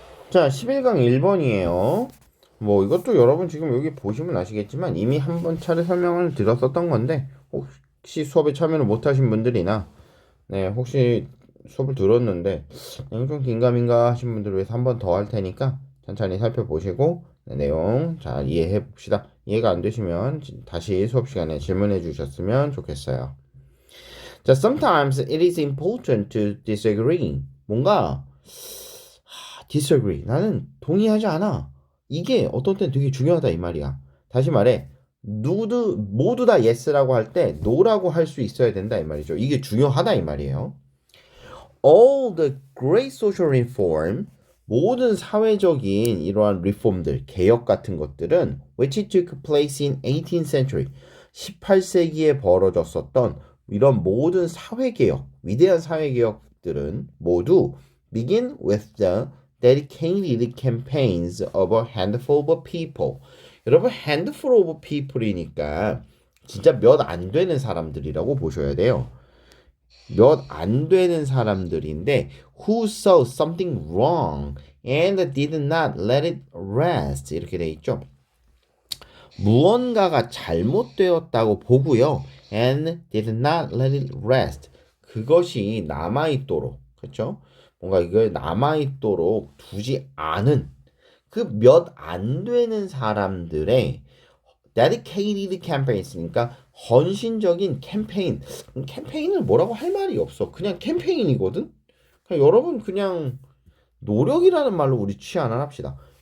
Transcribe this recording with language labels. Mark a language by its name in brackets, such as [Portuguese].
[Korean] 자, 11강 1번이에요. 이것도 여러분 지금 여기 보시면 아시겠지만 이미 한번 차례 설명을 드렸었던 건데 혹시 수업에 참여를 못하신 분들이나 혹시 수업을 들었는데 내용 좀 긴가민가 하신 분들을 위해서 한 번 더 할 테니까 천천히 살펴보시고 내용 잘 이해해 봅시다. 이해가 안 되시면 다시 수업 시간에 질문해 주셨으면 좋겠어요. [English] 자, sometimes it is important to disagree. [Korean] 뭔가 disagree. 나는 동의하지 않아. 이게 어떤 때는 되게 중요하다 이 말이야. 다시 말해 모두 다 yes라고 할 때 no라고 할 수 있어야 된다 이 말이죠. 이게 중요하다 이 말이에요. [English] All the great social reform [Korean] 모든 사회적인 이러한 리폼들, 개혁 같은 것들은 [English] which took place in 18th century [Korean] 18세기에 벌어졌었던 이런 모든 사회개혁, 위대한 사회개혁들은 모두 [English] begin with the dedicated campaigns of a handful of people. [Korean] 여러분 [English] handful of people [Korean] 이니까 진짜 몇 안 되는 사람들이라고 보셔야 돼요. 몇 안 되는 사람들인데 [English] who saw something wrong and did not let it rest 이렇게 돼 있죠. [Korean] 무언가가 잘못되었다고 보고요. [English] and did not let it rest [Korean] 그것이 남아있도록 그렇죠? 뭔가 이걸 남아있도록 두지 않은 그 몇 안 되는 사람들의 [English] dedicated campaigns [Korean] 니까 헌신적인 캠페인을 뭐라고 할 말이 없어. 그냥 캠페인이거든. 여러분 그냥 노력이라는 말로 우리 취한을 합시다.